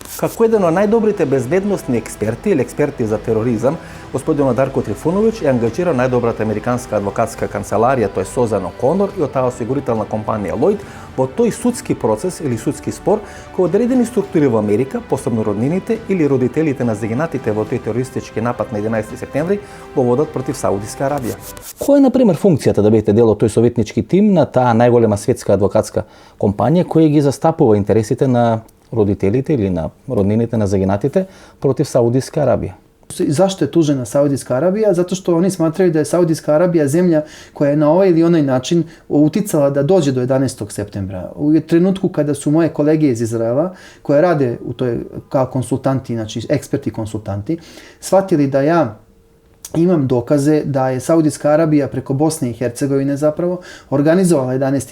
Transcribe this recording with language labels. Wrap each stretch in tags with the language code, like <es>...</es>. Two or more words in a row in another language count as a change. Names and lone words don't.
<mk>Како еден од најдобрите безбедносни експерти или експерти за тероризам, господинот Дарко Трифуновиќ е ангажиран најдобрата американска адвокатска канцеларија, тој Созан О'Конор и од таа осигурителна компанија Lloyd во тој судски процес или судски спор кој одредени структури во Америка, посебно роднините или родителите на загинатите во тој терористички напад на 11 септември, го водат против Саудиска Арабија. Која е, например, функцијата да бидете дел од тој советнички тим на таа најголема светска адвокатска компанија која ги застапува интересите на родителите или на роднините на загинатите против Саудиска Арабија?</mk> <sr>Zašto je tužena Saudijska Arabija? Zato što oni smatraju da je Saudijska Arabija zemlja koja je na ovaj ili onaj način uticala da dođe do 11. septembra. U trenutku kada su moje kolege iz Izraela, koje rade u toj kao konsultanti, znači eksperti konsultanti, shvatili da ja imam dokaze da je Saudijska Arabija preko Bosne i Hercegovine zapravo organizovala 11.</sr>